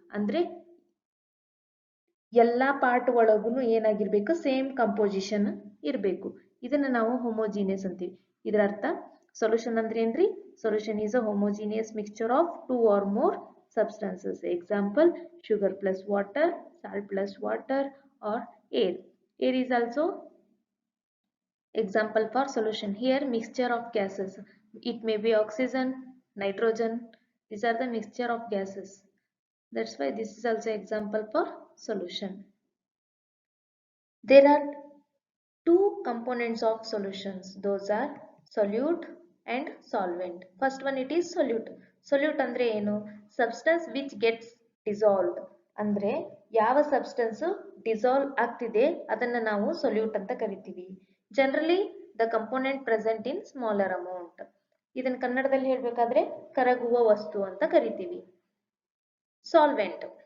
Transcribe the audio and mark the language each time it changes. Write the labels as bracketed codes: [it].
[kn] ಅಂದ್ರೆ ಎಲ್ಲಾ ಪಾರ್ಟ್ ಒಳಗೂ ಏನಾಗಿರ್ಬೇಕು? ಸೇಮ್ ಕಂಪೋಸಿಷನ್ ಇರಬೇಕು. ಇದನ್ನ ನಾವು ಹೋಮೋಜೀನಿಯಸ್ ಅಂತೀವಿ. ಇದರ ಅರ್ಥ ಸೊಲ್ಯೂಷನ್ ಅಂದ್ರೆ ಏನ್ರಿ? [en] Solution is a homogeneous mixture of 2 or more substances. Example, sugar plus water, salt plus water, or air. Air is also example for solution. Here mixture of gases. It may be oxygen, nitrogen. These are the mixture of gases. That's why this is also example for solution. There are 2 components of solutions. Those are solute and solvent. First one, it is solute. [kn] Solute ಅಂದ್ರೆ ಏನು? [en] Substance which gets dissolved. [kn] ಅಂದ್ರೆ ಯಾವ substance dissolve ಆಗ್ತಿದೆ ಅದನ್ನ ನಾವು solute ಅಂತ ಕರಿತೀವಿ. [en] Generally the component present in smaller amount. [kn] ಇದನ್ನ ಕನ್ನಡದಲ್ಲಿ ಹೇಳ್ಬೇಕಾದ್ರೆ ಕರಗುವ ವಸ್ತು ಅಂತ ಕರಿತೀವಿ. ಸಾಲ್ವೆಂಟ್.